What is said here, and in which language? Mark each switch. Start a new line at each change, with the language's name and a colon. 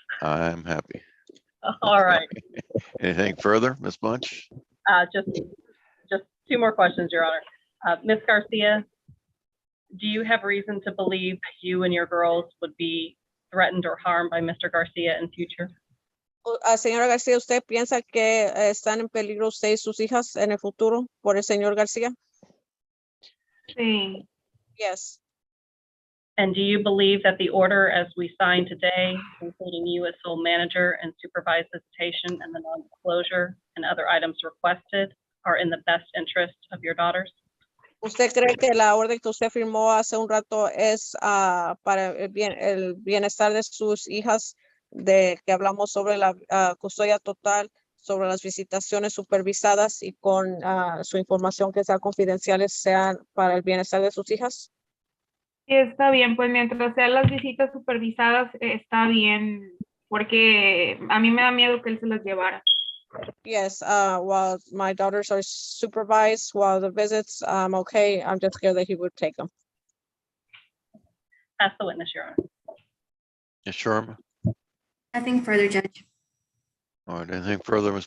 English: I'm happy. All right. Anything further, Ms. Bunch? Just 2 more questions, Your Honor. Ms. Garcia, do you have reason to believe that you and your girls would be threatened or harmed by Mr. Garcia in future?
Spanish: Señora García, ¿usted piensa que están en peligro usted y sus hijas en el futuro por el señor García? Sí.
English: Yes. And do you believe that the order as we signed today, including you as sole manager and supervised visitation and the non-disclosure and other items requested, are in the best interest of your daughters?
Spanish: ¿Usted cree que la orden que usted firmó hace un rato es para el bienestar de sus hijas, de que hablamos sobre la custodia total, sobre las visitaciones supervisadas y con su información que sea confidenciales sean para el bienestar de sus hijas? Sí, está bien, pues mientras sean las visitas supervisadas, está bien, porque a mí me da miedo que él se las llevara.
English: Yes, while my daughters are supervised, while the visits, I'm okay. I'm just scared that he would take them. Ask the witness, Your Honor. Ms. Sherman? Nothing further, Judge. All right, anything further, Ms.